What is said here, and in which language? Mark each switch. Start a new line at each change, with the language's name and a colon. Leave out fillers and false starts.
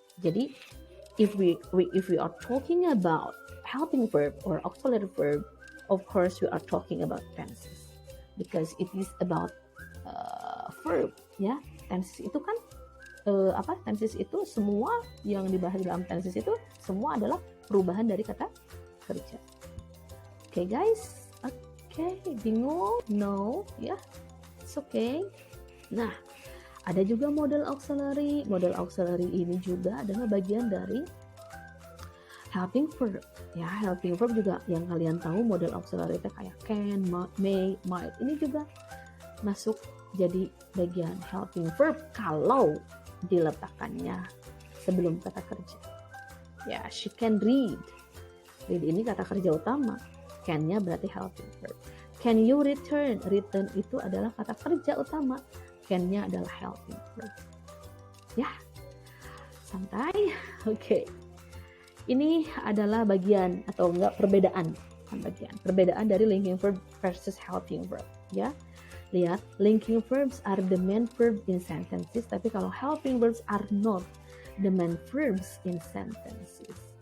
English: Jadi if we are talking about helping verb or auxiliary verb, of course we are talking about tenses because it is about verb ya.
Indonesian: Tenses itu kan tenses itu semua yang dibahas dalam tenses itu semua adalah perubahan dari kata kerja.
English: Oke guys, bingung? No, ya, it's okay.
Indonesian: Nah, ada juga model auxiliary. Model auxiliary ini juga adalah bagian dari helping verb. Ya, helping verb juga yang kalian tahu model auxiliary itu kayak can, may, might. Ini juga masuk jadi bagian helping verb kalau diletakkannya sebelum kata kerja. Ya,
English: she can read.
Indonesian: Read ini kata kerja utama. Can-nya berarti helping verb.
English: Can you return?
Indonesian: Return itu adalah kata kerja utama. Can-nya adalah helping verb. Ya, santai. Oke. Ini adalah bagian atau enggak perbedaan. Perbedaan dari linking verb versus helping verb. Ya.
English: Lihat, linking verbs are the main verb in sentences,
Indonesian: tapi kalau
English: helping verbs are not the main verbs in sentences.